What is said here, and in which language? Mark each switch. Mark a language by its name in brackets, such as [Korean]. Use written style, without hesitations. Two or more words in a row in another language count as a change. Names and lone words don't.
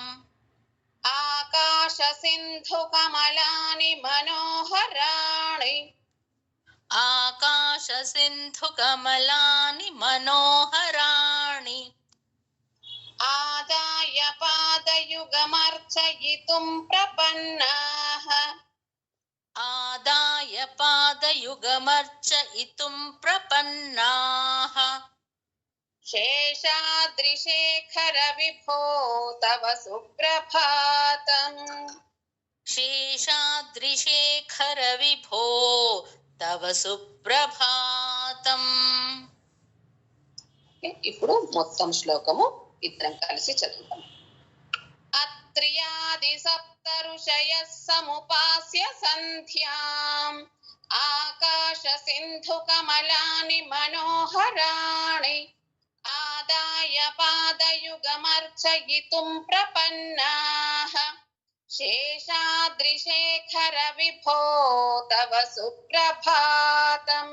[Sanskrit] ఆకాశ సింధు కమలాని మనోహరాణి, ఆకాశ సింధు కమలాని మనోహరాణి. ఆదాయ పాదయుగమర్చయితుం ప్రపన్నాః, ఆదాయ पादयुगमर्चयितुं प्रपन्नाः शेषाद्रिशेखर विभो तव सुप्रभातम् शेषाद्रिशेखर विभो तव सुप्रभातम् [Telugu] ఇప్పుడు మొత్తం శ్లోకము ఇద్దరం కలిసి చదువుతాం. [Sanskrit] అత్ర్యాది సప్త ఋషయః సముపాస్య సంధ్యాం ఆకాశ సింధు కమలాని మనోహరాణి ఆదాయ పాదయుగమర్చయితుం ప్రపన్నాః శేషాద్రిశేఖర విభో తవ సుప్రభాతం.